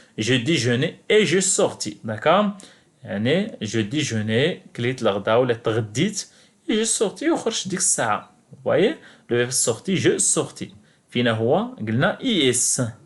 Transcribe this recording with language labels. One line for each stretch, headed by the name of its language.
French: Je déjeunais et je sortis.
Arabic: d'accord يعني
French: je déjeunais
Arabic: كليت الغدا ولا تغديت
French: et je sortis
Arabic: وخرجت ديك الساعة.
French: Vous voyez le verbe sorti je sortis.
Arabic: فينا هو قلنا is.